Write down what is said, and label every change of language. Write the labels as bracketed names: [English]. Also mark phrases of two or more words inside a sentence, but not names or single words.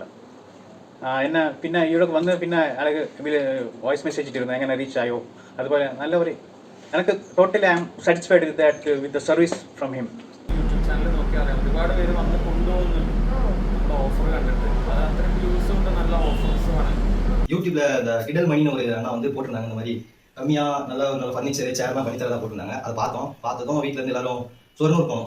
[Malayalam] എന്നെ പിന്നെ ഇവിടെ വന്ന് പിന്നെ അയാൾക്ക് [English] voice message [Malayalam] ഇട്ടിരുന്നു, എങ്ങനെ റീച്ച് ആയോ. അതുപോലെ നല്ല ഒരു എനിക്ക് [English] Totally I am satisfied with the service from him. [Malayalam] യൂട്യൂബ് ചാനൽ നോക്കിയാൽ അറിയാം, ഒരുപാട് പേര് വന്ന് കൊണ്ടുപോകുന്നുണ്ട് ഓഫർ കണ്ടിട്ട്. അത് അത്രയും വ്യൂസും ഉണ്ട്, നല്ല ഓഫേഴ്സുമാണ്. [Tamil] யூடியூப்ல இந்த கிடல் மணின்னு ஒரு அண்ணா வந்து போட்டிருந்தாங்க. இந்த மாதிரி கம்மியாக நல்ல ஃபர்னிச்சர் சேர்லாம் பண்ணி தரதான் போட்டிருந்தாங்க. அதை பார்த்ததும் வீட்டில் இருந்து எல்லாரும் சொர்ணூர் போனோம்.